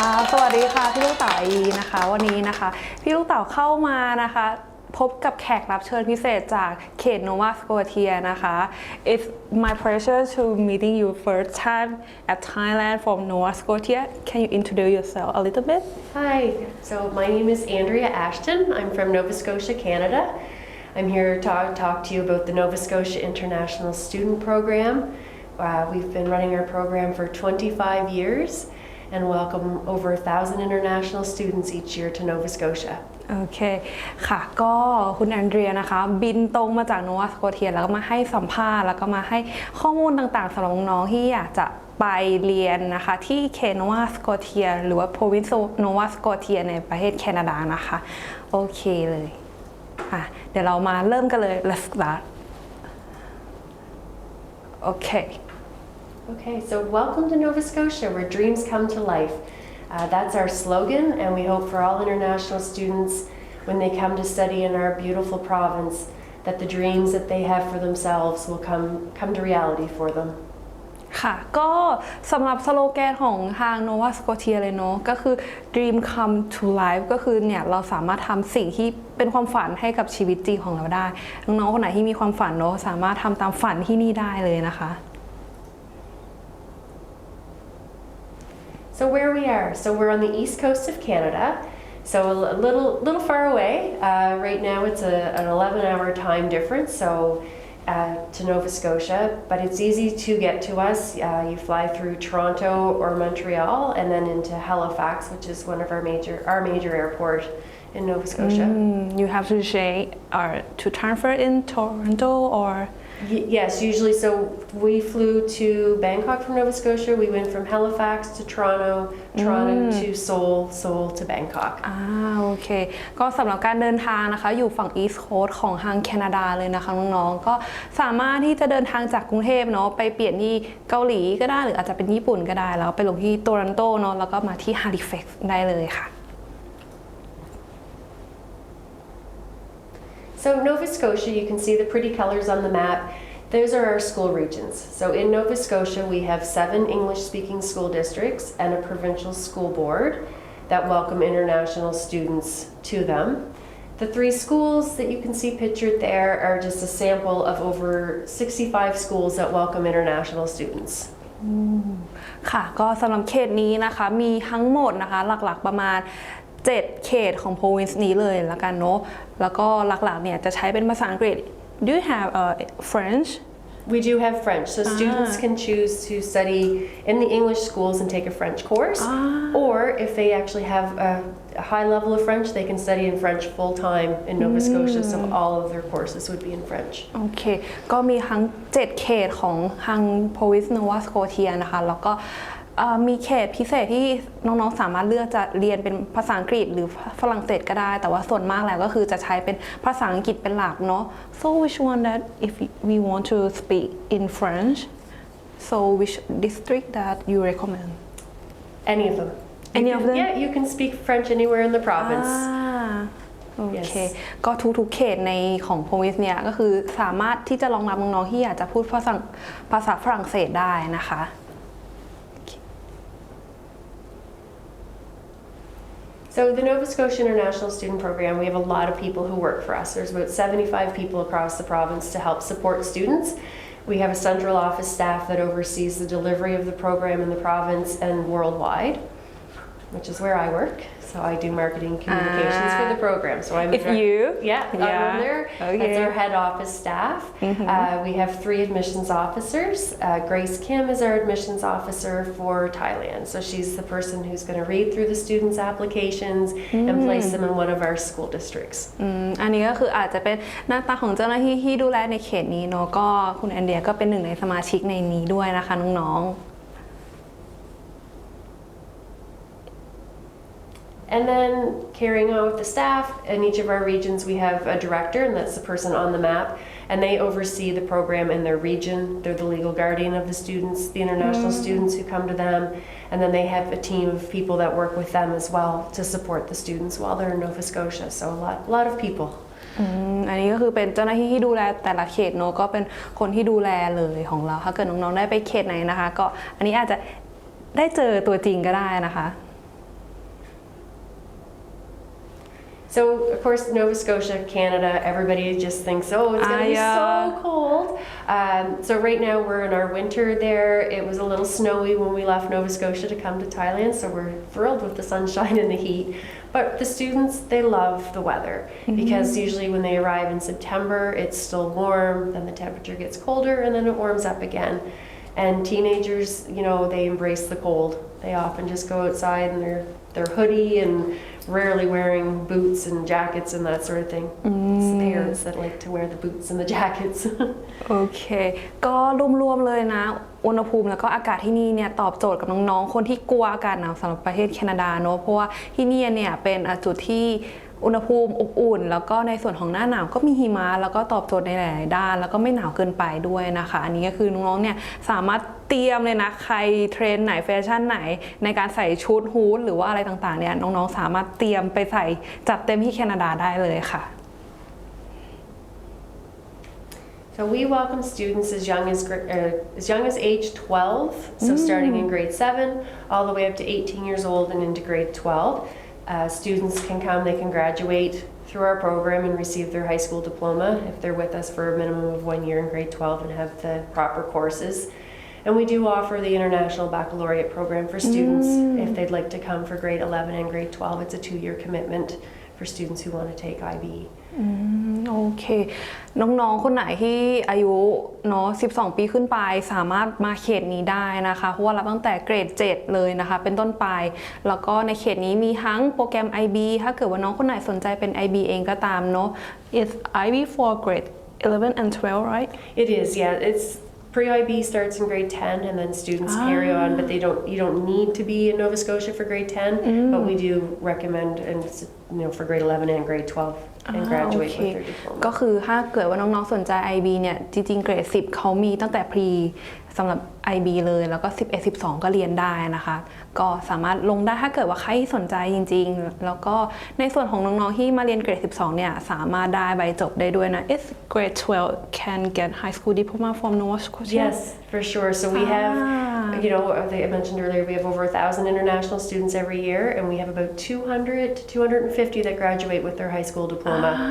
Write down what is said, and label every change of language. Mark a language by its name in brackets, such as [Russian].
[Thai] สวัสดีค่ะพี่ลูกเต๋านะคะวันนี้นะคะพี่ลูกเต๋าเข้ามานะคะพบกับแขกรับเชิญพิเศษจากเขตโนวาสโกเทียนะคะ [English] It's my pleasure to meeting you first time at Thailand from Nova Scotia. Can you introduce yourself a little bit? Hi, so my name is Andrea Ashton. I'm from Nova Scotia, Canada. I'm here to talk to you about the Nova Scotia International Student Program. We've been running our program for 25 years and welcome over 1,000 international students each year to Nova Scotia. [Thai] โอเคค่ะก็คุณแอนเดรียนะคะบินตรงมาจากโนวาสโกเทียแล้วก็มาให้สัมภาษณ์แล้วก็มาให้ข้อมูลต่างๆสำหรับน้องๆที่อยากจะไปเรียนนะคะที่เขตโนวาสโกเทียหรือว่า province โนวาสโกเทียในประเทศแคนาดานะคะโอเคเลยเดี๋ยวเรามาเริ่มกันเลย [English] Let's start Okay, so welcome to Nova Scotia, where dreams come to life. That's our slogan, and we hope for all international students, when they come to study in our beautiful province, that the dreams that they have for themselves will come to reality for them. [Thai] ค่ะก็สำหรับสโลแกนของทาง Nova Scotia เลยเนาะก็คือ Dream Come to Life ก็คือเนี่ยเราสามารถทำสิ่งที่เป็นความฝันให้กับชีวิตจริงของเราได้น้องๆคนไหนที่มีความฝันเนาะสามารถทำตามฝันที่นี่ได้เลยนะคะ [English] So where we are, so we're on the east coast of Canada, so a little far away. Right now it's an 11-hour time difference, so to Nova Scotia, but it's easy to get to us. You fly through Toronto or Montreal, and then into Halifax, which is one of our major airport in Nova Scotia. You have to say to transfer in Toronto or. Yes, usually. So we flew to Bangkok from Nova Scotia. We went from Halifax to Toronto to Seoul to Bangkok. [Thai] โอเคก็สำหรับการเดินทางนะคะอยู่ฝั่ง East Coast ของทางแคนาดาเลยนะคะน้องๆก็สามารถที่จะเดินทางจากกรุงเทพเนาะไปเปลี่ยนที่เกาหลีก็ได้หรืออาจจะเป็นญี่ปุ่นก็ได้แล้วไปลงที่โตรอนโตเนาะแล้วก็มาที่ Halifax ได้เลยค่ะ [English] So Nova Scotia, you can see the pretty colors on the map. Those are our school regions. So in Nova Scotia, we have 7 English-speaking school districts and a provincial school board that welcome international students to them. The 3 schools that you can see pictured there are just a sample of over 65 schools that welcome international students. [Thai] ค่ะก็สำหรับเขตนี้นะคะมีทั้งหมดนะคะหลักๆประมาณ7เขตของ province นี้เลยละกันเนาะแล้วก็หลักๆเนี่ยจะใช้เป็นภาษาอังกฤษ [English] Do you have French? We do have French, so students can choose to study in the English schools and take a French course, or if they actually have a high level of French, they can study in French full-time in Nova Scotia, so all of their courses would be in French. [Thai] โอเคก็มีทั้ง7เขตของทาง province Nova Scotia นะคะแล้วก็มีเขตพิเศษที่น้องๆสามารถเลือกจะเรียนเป็นภาษาอังกฤษหรือฝรั่งเศสก็ได้แต่ว่าส่วนมากแล้วก็คือจะใช้เป็นภาษาอังกฤษเป็นหลักเนาะ [English] So which one that if we want to speak in French so which district that you recommend Any of them. Any of them Yeah, you can speak French anywhere in the province. [Thai] โอเคก็ทุกๆเขตในของ province เนี่ยก็คือสามารถที่จะรองรับน้องๆที่อยากจะพูดภาษาฝรั่งเศสได้นะคะ [English] So the Nova Scotia International Student Program, we have a lot of people who work for us. There's about 75 people across the province to help support students. We have a central office staff that oversees the delivery of the program in the province and worldwide, which is where I work. So I do marketing communications for the program. So I'm I'm on there. Okay. That's our head office staff. We have 3 admissions officers. Grace Kim is our admissions officer for Thailand. So she's the person who's going to read through the students' applications and place them in one of our school districts. [Thai] อันนี้ก็คืออาจจะเป็นหน้าตาของเจ้าหน้าที่ที่ดูแลในเขตนี้เนาะก็คุณแอนเดียก็เป็นหนึ่งในสมาชิกในนี้ด้วยนะคะน้องๆ [English] And then carrying on with the staff, in each of our regions we have a director, and that's the person on the map, and they oversee the program in their region. They're the legal guardian of the students, the international students who come to them, and then they have a team of people that work with them as well to support the students while they're in Nova Scotia. So a lot of people. [Thai] อันนี้ก็คือเป็นเจ้าหน้าที่ที่ดูแลแต่ละเขตเนาะก็เป็นคนที่ดูแลเลยของเราถ้าเกิดน้องๆได้ไปเขตไหนนะคะก็อันนี้อาจจะได้เจอตัวจริงก็ได้นะคะ [English] So, of course, Nova Scotia, Canada, everybody just thinks, oh, it's going to be so cold. So right now we're in our winter there. It was a little snowy when we left Nova Scotia to come to Thailand, so we're thrilled with the sunshine and the heat. But the students, they love the weather because usually when they arrive in September, it's still warm, then the temperature gets colder, and then it warms up again. And teenagers, you know, they embrace the cold. They often just go outside in their hoodie and rarely wearing boots and jackets and that sort of thing. It's the parents that like to wear the boots and the jackets. [Thai] โอเคก็รวมๆเลยนะอุณหภูมิแล้วก็อากาศที่นี่เนี่ยตอบโจทย์กับน้องๆคนที่กลัวอากาศหนาวสำหรับประเทศแคนาดาเนอะเพราะว่าที่นี่เนี่ยเป็นจุดที่อุณหภูมิอบอุ่นแล้วก็ในส่วนของหน้าหนาวก็มีหิมะแล้วก็ตอบโจทย์ในหลายๆด้านแล้วก็ไม่หนาวเกินไปด้วยนะคะอันนี้ก็คือน้องๆเนี่ยสามารถเตรียมเลยนะใครเทรนไหนแฟชั่นไหนในการใส่ชุดฮู้ดหรือว่าอะไรต่างๆเนี่ยน้องๆสามารถเตรียมไปใส่จัดเต็มที่แคนาดาได้เลยค่ะ [English] So we welcome students as young as age 12, so starting in grade 7, all the way up to 18 years old and into grade 12. Students can come, they can graduate through our program and receive their high school diploma if they're with us for a minimum of 1 year in grade 12 and have the proper courses. And we do offer the International Baccalaureate program for students if they'd like to come for grade 11 and grade 12. It's a 2-year commitment for students who want to take IBE. [Thai] โอเคน้องๆคนไหนที่อายุเนาะ12 ปีขึ้นไปสามารถมาเขตนี้ได้นะคะเพราะว่ารับตั้งแต่เกรด 7 เลยนะคะเป็นต้นไปแล้วก็ในเขตนี้มีทั้งโปรแกรม IB ถ้าเกิดว่าน้องคนไหนสนใจเป็น IB เองก็ตามเนาะ [English] It's IB for grade 11 and 12 right? It is, yeah. It's pre-IB starts in grade 10 and then students carry on, but you don't need to be in Nova Scotia for grade 10, but we do recommend and for grade 11 and grade 12 and graduate with their diploma. [Thai] ก็คือถ้าเกิดว่าน้องๆสนใจ IB เนี่ยจริงๆเกรด 10เขามีตั้งแต่ pre สำหรับ IB เลยแล้วก็11 12ก็เรียนได้นะคะก็สามารถลงได้ถ้าเกิดว่าใครสนใจจริงๆแล้วก็ในส่วนของน้องๆที่มาเรียนเกรด 12เนี่ยสามารถได้ใบจบได้ด้วยนะ [English] Is grade 12 can get high school diploma from Nova Scotia? Yes, for sure. So we have, I mentioned earlier, we have over 1,000 international students every year, and we have about 200 to 250 that graduate with their high school diploma.